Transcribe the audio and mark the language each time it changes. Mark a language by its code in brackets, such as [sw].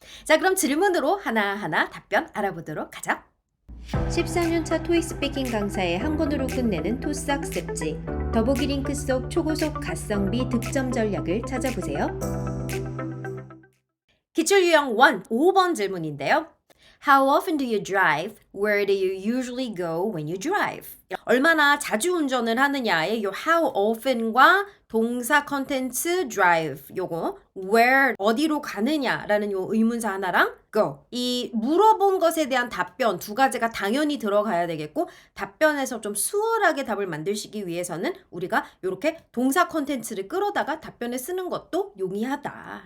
[ko] 자 그럼 질문으로 하나하나 답변 알아보도록 하죠. 14년차 토익 스피킹 강사의 한 권으로 끝내는 토스 학습지 더보기 링크 속 초고속 가성비 득점 전략을 찾아보세요. 기출유형 1, 5번 질문인데요. [en] How often do you drive? Where do you usually go when you drive? [ko] 얼마나 자주 운전을 하느냐의 요 how often과 동사 컨텐츠 drive 요거 where 어디로 가느냐라는 요 의문사 하나랑 go 이 물어본 것에 대한 답변 두 가지가 당연히 들어가야 되겠고 답변에서 좀 수월하게 답을 만드시기 위해서는 우리가 이렇게 동사 컨텐츠를 끌어다가 답변에 쓰는 것도 용이하다.